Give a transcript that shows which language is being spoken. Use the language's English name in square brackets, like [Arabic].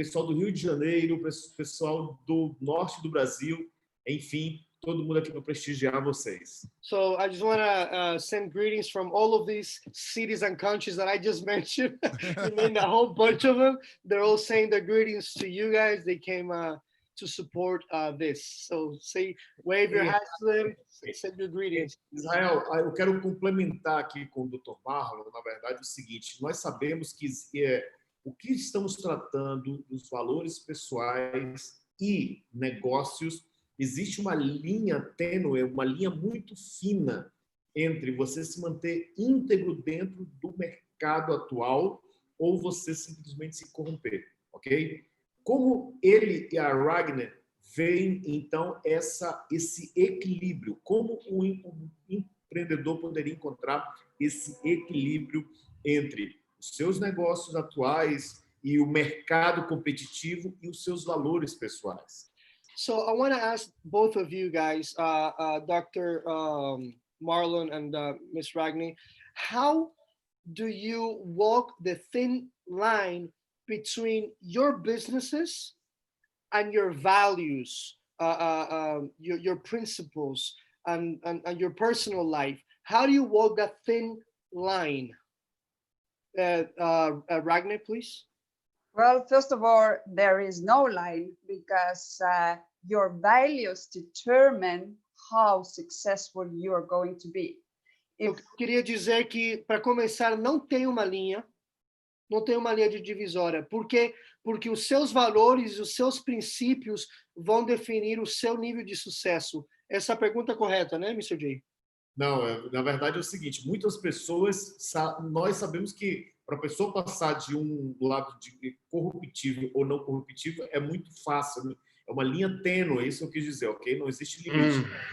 [Portuguese] Pessoal do Rio de Janeiro, pessoal do norte do Brasil, enfim, todo mundo aqui para prestigiar vocês. [English] So I just want to send greetings from all of these cities and countries that I just mentioned. You named a whole bunch of them. They're all saying their greetings to you guys. They came to support this. So say, wave your hands to them, send your greetings. [Portuguese] Israel, eu quero complementar aqui com o Dr. Marlon, na verdade, o seguinte, nós sabemos que o que estamos tratando dos valores pessoais e negócios, existe uma linha tênue, uma linha muito fina entre você se manter íntegro dentro do mercado atual ou você simplesmente se corromper, ok? Como ele e a Ragnar veem, então, esse equilíbrio? Como o empreendedor poderia encontrar esse equilíbrio entre os seus negócios atuais e o mercado competitivo e os seus valores pessoais? [English] So I want to ask both of you guys, Dr. Marlon and Ms. Ragni, how do you walk the thin line between your businesses and your values, your principles, and your personal life? How do you walk that thin line? Ragnar, please. Well, first of all, there is no line because your values determine how successful you are going to be. [Portuguese] Eu queria dizer que, para começar, não tem uma linha de divisória. Por quê? Porque os seus valores, os seus princípios vão definir o seu nível de sucesso. Essa é a pergunta correta, né, Mr. J? Não, na verdade é o seguinte, muitas pessoas, nós sabemos que para a pessoa passar de um lado de corruptível ou não corruptível é muito fácil, é uma linha tênue, isso eu quis dizer, ok? Não existe limite.